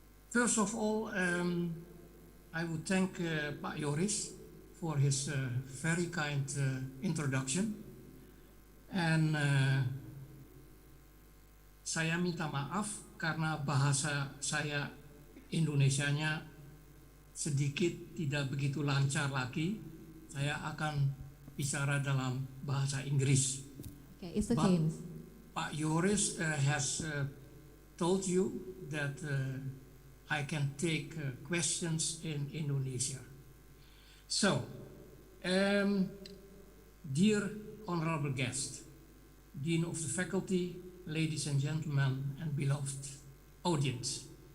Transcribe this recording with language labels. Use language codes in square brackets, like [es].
[en] First of all, I would thank Pak Joris for his very kind introduction. [id] And saya minta maaf karena bahasa saya Indonesianya sedikit tidak begitu lancar lagi. Saya akan bicara dalam bahasa Inggris. [en] Okay, it's okay. Pak Joris has told you that I can take questions in Indonesia. So, dear honorable guest, Dean of the Faculty, ladies and gentlemen, and beloved audience.